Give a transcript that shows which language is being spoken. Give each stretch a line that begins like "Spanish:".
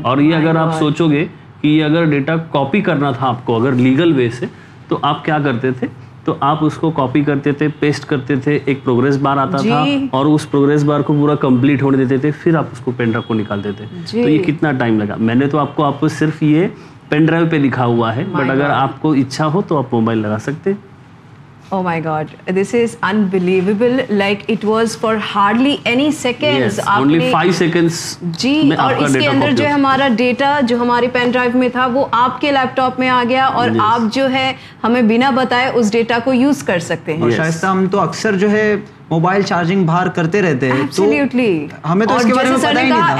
Urdu: اور یہ اگر آپ سوچو گے کہ یہ اگر ڈیٹا کاپی کرنا تھا آپ کو اگر لیگل وے سے تو آپ کیا کرتے تھے, تو آپ اس کو کاپی کرتے تھے, پیسٹ کرتے تھے, ایک پروگریس بار آتا تھا اور اس پروگریس بار کو پورا کمپلیٹ ہونے دیتے تھے, پھر آپ اس کو پین ڈرائیو کو نکال دیتے. تو یہ کتنا ٹائم لگا, میں نے تو آپ کو صرف یہ پین ڈرائیو پہ دکھا ہوا ہے, بٹ اگر آپ کو اچھا ہو تو آپ موبائل لگا سکتے.
English: Oh my God, this is unbelievable. Like it was for hardly any seconds. Yes, aapne, only 5 seconds.
Urdu: جی اور اس کے اندر جو ہمارا ڈیٹا جو ہماری پین ڈرائیو میں تھا وہ آپ کے لیپ ٹاپ میں آ گیا اور آپ جو ہے ہمیں بنا بتائے اس ڈیٹا کو یوز کر سکتے ہیں. شائستہ ہم تو اکثر جو ہے موبائل چارجنگ باہر کرتے رہتے ہیں.
English: Absolutely.
Urdu: ہمیں تو اس کے بارے میں پتہ ہی نہیں تھا.